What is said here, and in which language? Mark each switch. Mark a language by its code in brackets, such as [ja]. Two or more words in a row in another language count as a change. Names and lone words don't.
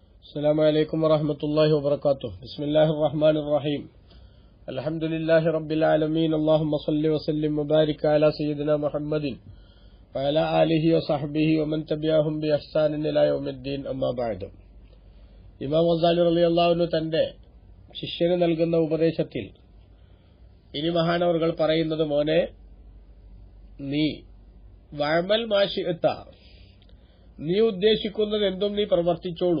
[ar] السلام عليكم ورحمة الله وبركاته. بسم الله الرحمن الرحيم. الحمد لله رب العالمين. اللهم صل وسلم وبارك على سيدنا محمد وعلى آله وصحبه ومن تبعهم بإحسان إلى يوم الدين. أما بعد. [ml] ഇമാം ഗസാലി [ar] رضي الله عنه [ml] തന്റെ ശിഷ്യന് നൽകുന്ന ഉപദേശത്തിൽ ഇനി മഹാനവർകൾ പറയുന്നത്, മോനെ, നീ [ar] واعمل ما شئت, [ml] നീ ഉദ്ദേശിക്കുന്നത് എന്തും നീ പ്രവർത്തിച്ചോളൂ.